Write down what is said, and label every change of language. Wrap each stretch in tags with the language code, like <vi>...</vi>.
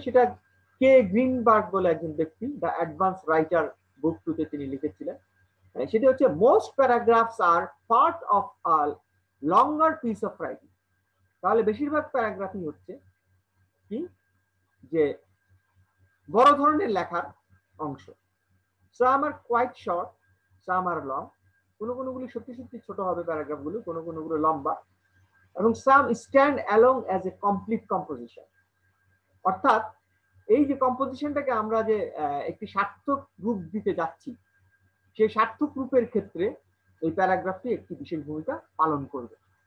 <bn>সেটা কে গ্রিনবার্গ বলে একজন ব্যক্তি, দ্য অ্যাডভান্স রাইটার বুক 2-তে তিনি লিখেছিলেন। সেটা হচ্ছে</bn> <en>Most paragraphs are part of a longer piece of writing.</en> <bn>তাহলে বেশিরভাগ প্যারাগ্রাফই হচ্ছে কি, যে বড় ধরনের লেখার অংশ।</bn> <en>Some are quite short, some are long.</en> <bn>কোনগুলি সত্যি সত্যি ছোট হবে প্যারাগ্রাফগুলো, কোনগুলো লম্বা, এবং</bn> <en>some stand alone as a complete composition.</en> <bn>অর্থাৎ এই যে কম্পোজিশনটাকে আমরা যে একটি সার্থক রূপ দিতে যাচ্ছি, সেই সার্থক রূপের ক্ষেত্রে এই প্যারাগ্রাফটি একটি বিশেষ ভূমিকা পালন করবে।</bn>